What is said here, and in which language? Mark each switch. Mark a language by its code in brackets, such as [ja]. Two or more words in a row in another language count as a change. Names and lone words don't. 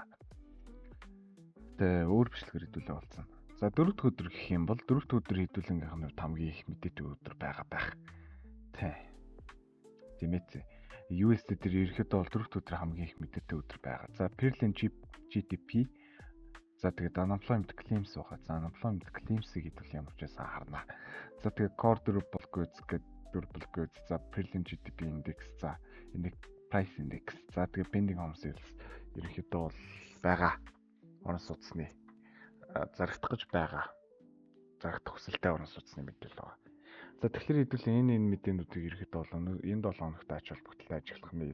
[mn] Тэгээ өөр бичлэгээр хэдүүлээ болсон. За 4 дахь өдөр гэх юм бол 4 дахь өдөр хэдүүлэнгийнх нь хамгийн их мэдээтэй өдөр байгаа байх. Тийм ээ. USD дээр ерөөхдөө бол 4 дахь өдөр хамгийн их мэдээтэй өдөр байгаа. За [en] Perlin GDP [mn] за тэгээд [en] unemployment claims [mn] байгаа. За [en] unemployment claims- [mn] ийг хэдүүл ямар ч байсан харна. За тэгээд [en] core durable goods [mn] гэдэг [en] durable goods [mn] за [en] Perlin GDP index [mn] за [en] price index [mn] за тэгээд [en] pending home sales [mn] ерөнхийдөө бол байгаа. Орон сууцны зарагдах гэж байгаа. Зарагдах хүсэлтэй орон сууцны мэдээлэл байгаа. За тэгэхээр хэдүүлээ энэ мэдээнүүдийг ерөнхийдөө бол энэ 7 хоногт ач холбогдолтой ажиллах нь.